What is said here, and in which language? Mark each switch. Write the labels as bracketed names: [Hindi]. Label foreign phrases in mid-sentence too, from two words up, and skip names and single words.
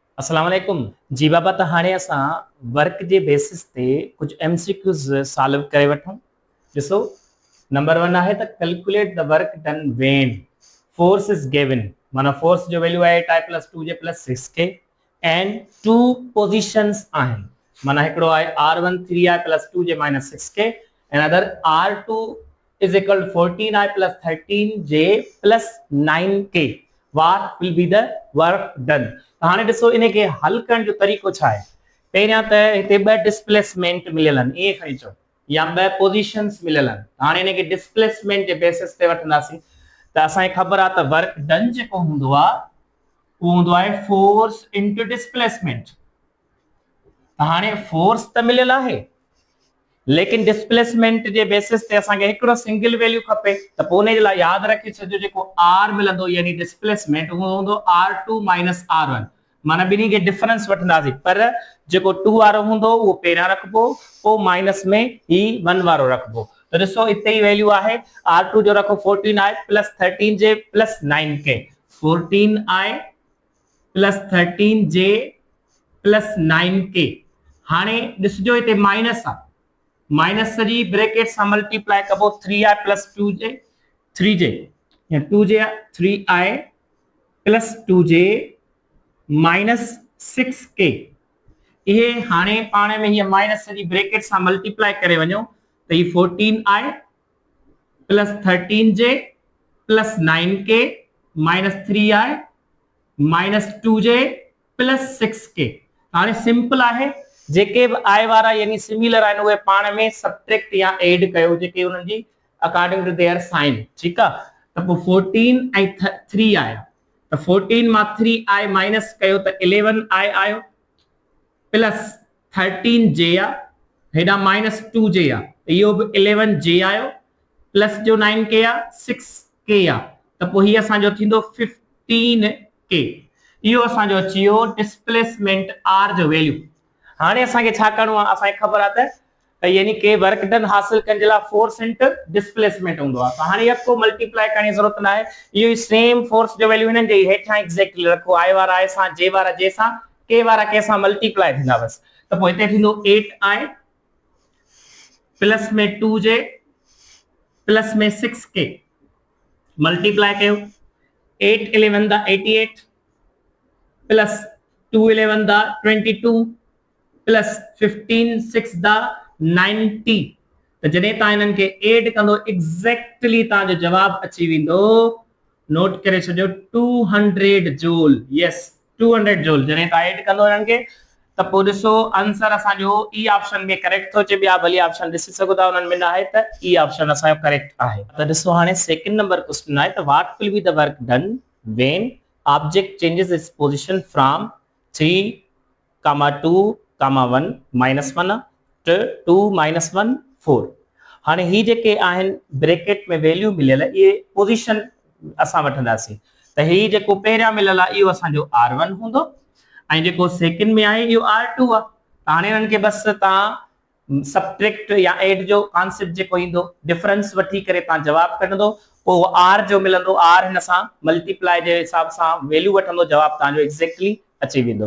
[Arabic] السلام عليكم [Sindhi] जी बाबा। त हाणे असां वर्क जे बेसिस ते कुछ एमसीक्यूज सॉल्व करे वठूं। ॾिसो, नंबर 1 आहे त [English] calculate the work done when force is given. [Sindhi] माना फोर्स जो वैल्यू आहे 8i + 2j + 6k [English] and two positions [Sindhi] आहिनि। माना हिकिड़ो आहे r1 3i + 2j - 6k [English] and other r2 is equal to [Sindhi] 14i + 13j + 9k। [English] what will be the work done। [Sindhi] हाणे ॾिसो इन खे हल करण जो तरीक़ो छा आहे। पहिरियां त हिते ॿ डिस्प्लेसमेंट मिलियल आहिनि, ईअं खणी चओ, या ॿ पोजीशंस मिलियल आहिनि। हाणे इन खे डिस्प्लेसमेंट जे बेसिस ते वठंदासीं त असांखे ख़बर आहे त [English] work done [Sindhi] जेको हूंदो आहे उहो हूंदो आहे [English] force into displacement. [Sindhi] हाणे फोर्स त मिलियल आहे लेकिन डिस्प्लेसमेंट जे बेसिस ते असांखे हिकिड़ो [English] single value [Sindhi] खपे, त पोइ उन जे लाइ यादि रखी छॾियो जेको आर मिलंदो यानी डिस्प्लेसमेंट उहो हूंदो r2 - r1। माना ॿिन्ही खे डिफरेंस वठंदासीं, पर जेको 2 वारो हूंदो उहो पहिरियां रखबो, पोइ माइनस में ही 1 वारो रखबो। त ॾिसो हिते ई वैल्यू आहे r2 जो रखो 14i + 13j + 9k। 14i + 13j + 9k। हाणे ॾिसजो हिते माइनस आहे, माइनस जी ब्रैकेट सां मल्टीप्लाई कबो 3i + 2j 3j या 2j 3i + 2j - 6k। ये हाणे पाणे में ये माइनस जी ब्रैकेट सां मल्टीप्लाई करे वञो त ये 14i + 13j + 9k - 3i - 2j + 6k। हाणे सिंपल आहे, जेके भी आई वारा यानी सिमिलर आहिनि उहे पाण में सब्ट्रैक्ट या ऐड कयो, जेके उन्हनि जी [English] according to their sign. [Sindhi] ठीकु आहे, त पोइ 14 ऐं 3 आया, त 14 मां 3i माइनस कयो त 11i आयो प्लस 13j आ, हेॾा -2j आ, इहो बि 11j आयो प्लस जो 9k आ 6k आ, त पोइ हीअ असांजो थींदो 15k। इहो असांजो अची वियो डिस्प्लेसमेंट आर जो वैल्यू। हाणे असांखे छा करणो आहे, असांखे ख़बर आहे त यानी के [English] work done [Sindhi] हासिल करण जे लाइ [English] force inter displacement [Sindhi] हूंदो आहे। त हाणे को मल्टीप्लाई करण जी ज़रूरत न आहे, इहो ई [English] same force [Sindhi] जो वैल्यू हिननि जे हेठां एक्जेक्टली रखो, आई वारा आई सां, जे वारा जे सां, के वारा के सां मल्टीप्लाई थींदा बस। त पोइ हिते थींदो 8i प्लस में 2j प्लस में 6k मल्टीप्लाई कयो। 8 11 दा 88 प्लस 2 11 दा 22 प्लस 15 6 दा 90। त जॾहिं तव्हां इन्हनि खे एड कंदो एक्जेक्टली तव्हांजो जवाब अची वेंदो, नोट करे छॾियो 200 जूल। [English] yes 200 joule. [Sindhi] जॾहिं तव्हां एड कंदो इन्हनि खे त पोइ ॾिसो आंसर असांजो ई ऑप्शन में करेक्ट थो अचे। ॿिया भली ऑप्शन ॾिसी सघो था, उन्हनि में न आहे त ई ऑप्शन असांजो करेक्ट आहे। त ॾिसो हाणे [English] second number question [Sindhi] आहे त [English] what will be the work done when object changes its position from 3, 2, 1 -1 to 2 -1 4. [Sindhi] हाणे ही जेके आहिनि ब्रैकेट में वैल्यू मिलियल इहे पोजीशन असां वठंदासीं। त ही जेको पहिरियां मिलियल आहे इहो असांजो r1 हूंदो ऐं जेको सेकंड में आहे इहो r2 आहे। त हाणे इन्हनि खे बस तव्हां सब्ट्रैक्ट या एड जो कॉन्सेप्ट जेको ईंदो, डिफरेंस वठी करे तव्हां जवाब कढंदो, पोइ r जो मिलंदो, r हिन सां मल्टीप्लाई जे हिसाब सां वैल्यू वठंदो, जवाब तव्हांजो एक्जेक्टली अची वेंदो।